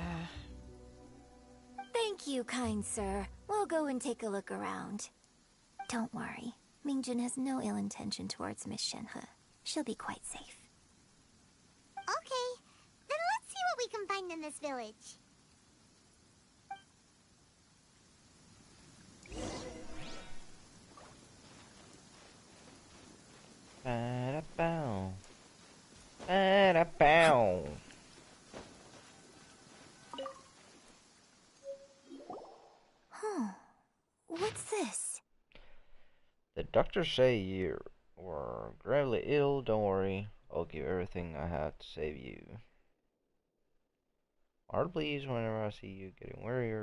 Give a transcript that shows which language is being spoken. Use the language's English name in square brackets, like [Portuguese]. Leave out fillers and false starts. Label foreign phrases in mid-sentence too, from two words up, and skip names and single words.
[English] Thank you, kind sir. We'll go and take a look around. Don't worry. Mingjin has no ill intention towards Miss Shenhe. She'll be quite safe. Okay, then let's see what we can find in this village. Ba-da-bow. Ba-da-bow. Huh. What's this? The doctors say you were gravely ill. Don't worry. I'll give everything I have to save you. My heart bleeds whenever I see you getting wearier.